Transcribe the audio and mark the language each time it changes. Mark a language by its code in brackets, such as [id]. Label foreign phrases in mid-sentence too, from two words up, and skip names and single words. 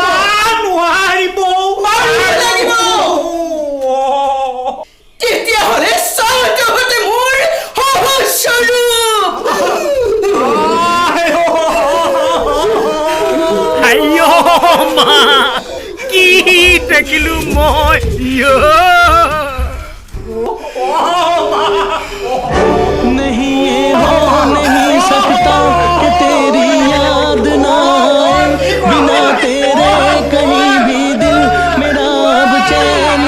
[as] লাগিব তেতিয়াহ'লে চাওঁ তহঁতে মোৰ সহস্বৰূপ মা কি দেখিলো মই [hi] नहीं ये हो नहीं सकता कि तेरी याद ना आए बिना तेरे कहीं भी दिल मेरा अब चैन